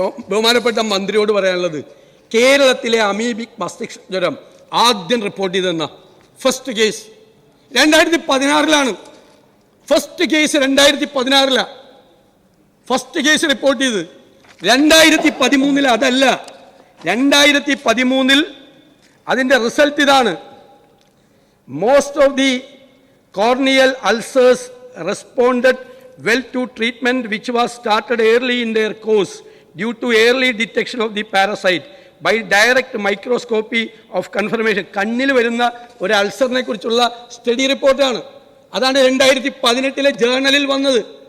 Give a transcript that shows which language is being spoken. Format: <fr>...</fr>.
<ml>ബഹുമാനപ്പെട്ട മന്ത്രിയോട് പറയാനുള്ളത്, കേരളത്തിലെ അമീബിക് മസ്തിഷ്ക ജ്വരം ആദ്യം report ചെയ്തെന്ന first case 2016 first case 2016 first case report ചെയ്ത് 2013 അതല്ല. 2013 അതിൻ്റെ റിസൾട്ട് ഇതാണ്.</ml> <en>Most of the corneal ulcers responded well to treatment which was started early in their course due to early detection of the parasite by direct microscopy of confirmation.</en> <ml>കണ്ണിൽ വരുന്ന ഒരു അൾസറിനെ കുറിച്ചുള്ള study റിപ്പോർട്ടാണ്. അതാണ് 2018 ജേർണലിൽ വന്നത്.</ml>